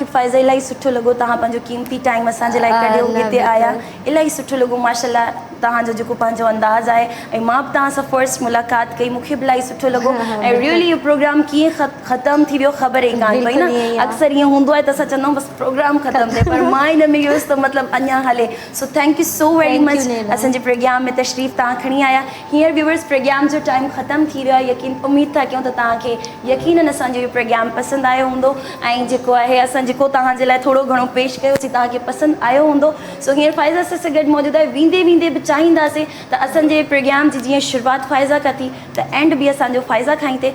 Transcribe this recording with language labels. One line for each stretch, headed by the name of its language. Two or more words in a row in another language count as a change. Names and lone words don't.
Sindhi: फ़ाइज़ा, इलाही सुठो लॻो, तव्हां पंहिंजो कीमती टाइम असांजे लाइ कढियो, हिते आया, इलाही सुठो लॻो माशाअल्लाह, तव्हांजो जेको पंहिंजो अंदाज़ आहे, ऐं मां बि तव्हां सां फर्स्ट मुलाक़ात कई, मूंखे बि इलाही सुठो लॻो। ऐं रियली इहो प्रोग्राम कीअं ख़तमु थी वियो ख़बर ई कान पई न, अक्सर ईअं हूंदो आहे त असां चवंदा आहियूं बसि प्रोग्राम ख़तमु थिए, पर मां हिन में इहो त मतिलबु अञा हले।
English: so thank you so very much,
Sindhi: असांजे प्रोग्राम में तशरीफ़ तव्हां खणी आया। हींअर व्यूअर्स, प्रोग्राम जो टाइम ख़तमु थी वियो आहे, यकीन उमेद था कयूं त तव्हांखे यकीनन असांजो इहो प्रोग्राम पसंदि आयो हूंदो, ऐं जेको आहे असां जेको तव्हांजे लाइ थोरो घणो पेश कयोसीं तव्हांखे पसंदि आयो हूंदो। सो हींअर फ़ाइज़ा सां गॾु मौजूदु आहे, वेंदे वेंदे बि चाहींदासीं त असांजे प्रोग्राम जी जीअं शुरूआति फ़ाइज़ा खां थी, त एंड बि असांजो फ़ाइज़ा खां ई थिए।